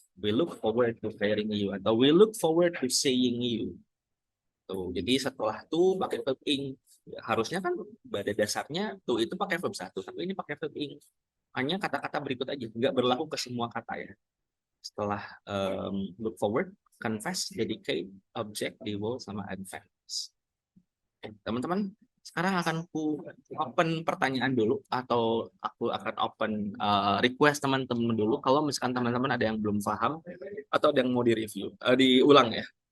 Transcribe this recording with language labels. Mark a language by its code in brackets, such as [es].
[en] We look forward to hearing you atau we look forward to seeing you. [id] Tuh, jadi setelah tuh pakai verb ing. Harusnya kan pada dasarnya tuh itu pakai verb satu, tapi ini pakai verb ing. Hanya kata-kata berikut aja, nggak berlaku ke semua kata ya. Setelah look forward, confess, dedicate, object, devote, sama advance. Teman-teman, sekarang akan aku open pertanyaan dulu atau aku akan open request teman-teman dulu kalau misalkan teman-teman ada yang belum paham atau ada yang mau direview, diulang ya.